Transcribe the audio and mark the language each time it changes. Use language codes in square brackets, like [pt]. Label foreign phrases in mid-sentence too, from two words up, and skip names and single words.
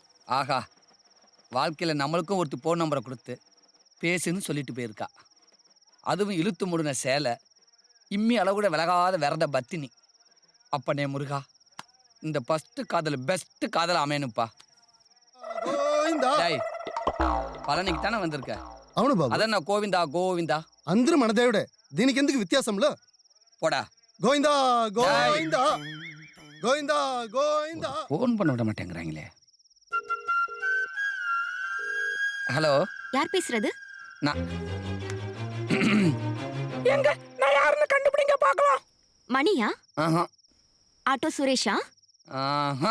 [ta] ஆஹா, வாழ்க்கையில் நம்மளுக்கும் ஒருத்தி ஃபோன் நம்பரை கொடுத்து பேசுன்னு சொல்லிட்டு போயிருக்கா. அதுவும் இழுத்து முடுன சேலை, இம்மி அளவு கூட விலகாத விரத பத்தினி. அப்பனே முருகா, இந்த ஃபஸ்ட்டு காதல் பெஸ்ட்டு காதல் அமையணுப்பா. டேய், பழனிக்கு தானே வந்திருக்க? [te] అవును బాబు. అదన్నా గోవిందా గోవిందా అందరూ మన దేవుడే, దీనికి ఎందుకు వ్యత్యాసంలో? [ta] போடா. [te] గోవిందా గోవిందా గోవిందా గోవిందా. [ta] ஃபோன் பண்ண விட மாட்டேங்கிறாங்களே. ஹலோ, யார் பேசுறது? நான் எங்க நான் யாருன்னு கண்டுபிடிங்க பார்க்கலாம். மணியா? ஆஹா ஆட்டோ சுரேஷா? ஆஹா